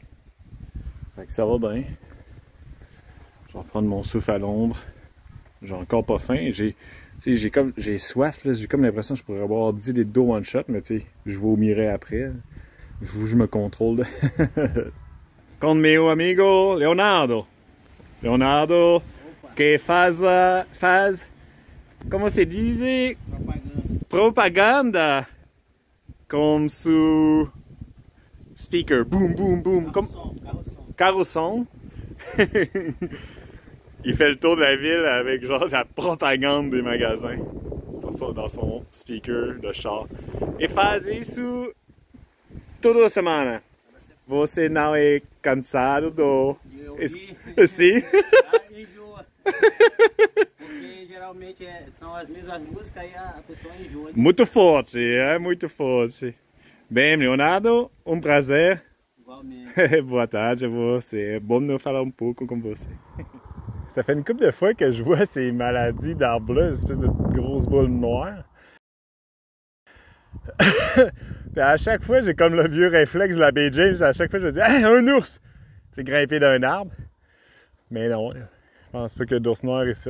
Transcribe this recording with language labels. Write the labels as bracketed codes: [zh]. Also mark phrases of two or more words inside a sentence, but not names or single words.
[fr] Fait que ça va bien. Je vais reprendre mon souffle à l'ombre. J'ai encore pas faim. J'ai soif, j'ai comme l'impression que je pourrais boire 10 litres d'eau [en] one shot, [fr] mais tu sais, je vomirai après. Il faut que je me contrôle. [es] Con mio amigo Leonardo. [pt] Leonardo, que faz, como se diz? [fr] Propaganda comme su speaker, boom boom boom, comme carro son. Il fait le tour de la ville avec genre la propagande des magasins dans son speaker de char. [pt] E faz isso toda semana. Você não é cansado do... Sim? Porque geralmente são as mesmas músicas e a pessoa enjoa. Muito forte, muito forte. Bem, Leonardo, um prazer. Igualmente. Boa tarde a você. É bom de falar um pouco com você. [fr] Ça fait une couple de fois que je vois ces maladies d'arbres-là, ces espèces de grosses boules noires. Puis à chaque fois, j'ai comme le vieux réflexe de la Baie James. À chaque fois, je me dis, hey, un ours! C'est grimpé d'un arbre. Mais non, je pense pas qu'il y a d'ours noirs ici.